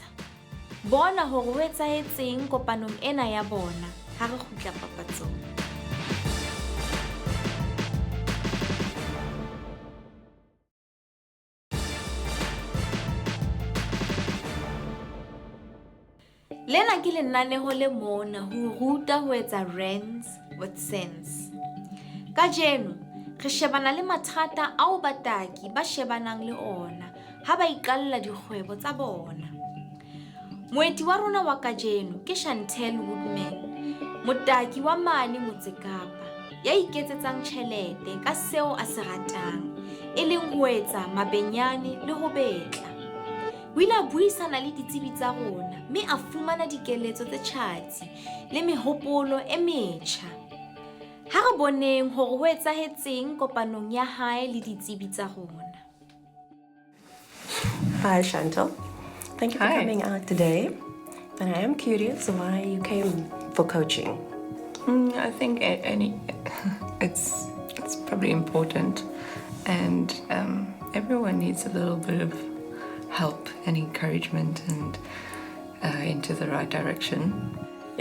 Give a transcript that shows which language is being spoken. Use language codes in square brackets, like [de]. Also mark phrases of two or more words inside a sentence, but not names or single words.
[st] Bona hore ho etsahetseng kopanong ena ya bona ha re kgutla papatsong. Lena ke lenaneo le mona ho ruta ho etsa Rands with sense. Kajeno re shebana le mathata ao bataki ba shebanang le ona ha ba iqalla dikgwebo tsa bona. Moeti wa rona wa kajeno ke Chantel Woodman, motaki wa mane Motse Kapa, ya iketsetsang tjhelete ka seo a se ratang, e leng ho etsa mabenyane le ho betla. O ile a buisana le ditsebi tsa rona, mme a fumana dikeletso tse tjhatsi le mehopolo e metjha. Ha re boneng hore ho etsahetseng kopanong ya hae le ditsebi tsa rona. [en] Hi, Chantel. Thank you for coming out today. And I am curious why you came for coaching. I think it's probably important, and everyone needs a little bit of help and encouragement and into the right direction.